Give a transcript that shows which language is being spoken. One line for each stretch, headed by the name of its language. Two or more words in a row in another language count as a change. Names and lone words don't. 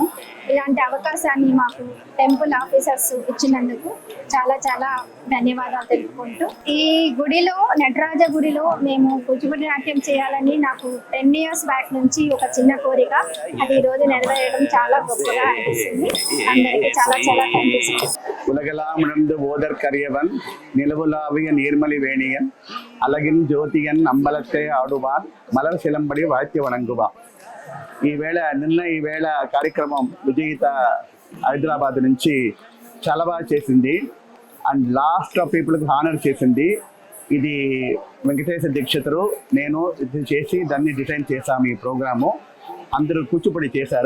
Telugu: ఇలాంటి అవకాశాన్ని మాకు
English: temple officers
Telugu: ఇచ్చినందుకు చాలా చాలా ధన్యవాదాలు తెలుపుకుంటూ, ఈ గుడిలో నటరాజ గుడిలో మేము కూచిపూడి నాట్యం చేయాలని నాకు
English: 10 years back
Telugu: నుంచి ఒక చిన్న కోరిక. అది ఈరోజు నెరవేరడం చాలా గొప్పగా అనిపిస్తుంది. అందరికీ చాలా చాలా
English: thank you.
Tamil: உலகலாமிழந்து ஓதற் கரியவன் நிலவுலாவிய நீர்மலி வேணியன் அழகின் ஜோதியன் அம்பலத்தை ஆடுவான் மலர் சிலம்படி வாழ்த்தி வணங்குவான்.
Telugu: ఈ వేళ కార్యక్రమం విజయిత హైదరాబాద్ నుంచి చాలా బాగా చేసింది.
English: and last of peopleకి honour చేసింది.
Telugu: ఇది వెంకటేశ్వర దీక్షితులు నేను ఇది చేసి దాన్ని డిజైన్ చేశాము. ఈ ప్రోగ్రాము అందరూ కూచిపూడి చేశారు.